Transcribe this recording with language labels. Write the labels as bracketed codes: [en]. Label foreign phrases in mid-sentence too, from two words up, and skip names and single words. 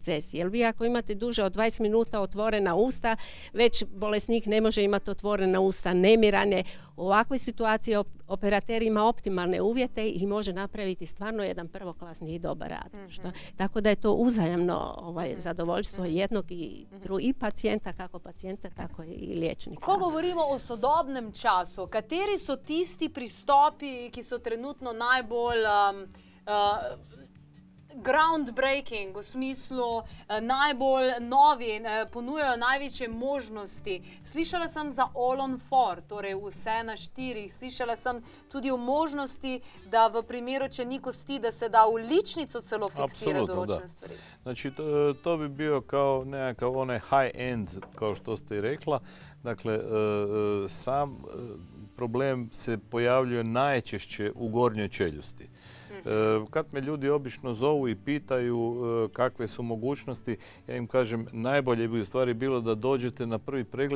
[hr] Jer vi ako imate duže od 20 minuta otvorena usta, već bolesnik ne može imati otvorena usta, nemiran je. U ovakvoj situaciji operater ima optimalne uvjete i može napraviti stvarno jedan prvoklasni i dobar rad. Tako da je to uzajamno zadovoljstvo jednog i pacijenta, kako pacijenta, tako i liječnika. [sl] Ko govorimo o sodobnem času, kateri so tisti pristopi, ki so trenutno najbolj groundbreaking, v smislu najbolj novi, ponujajo največje možnosti. Slišala sem za [en] all on four, [sl] torej vse na štirih. Slišala sem tudi o možnosti, da v primeru, če ni kosti, da se da v ličnico celo fiksira določene stvari. [hr] Znači, to bi bio kao nekakav onaj [en] high end, [hr] kao što ste i rekla. Dakle, sam problem se pojavljuje najčešće u gornjoj čeljusti. Kad me ljudi obično zovu i pitaju kakve su mogućnosti, ja im kažem najbolje bi u stvari bilo da dođete na prvi pregled.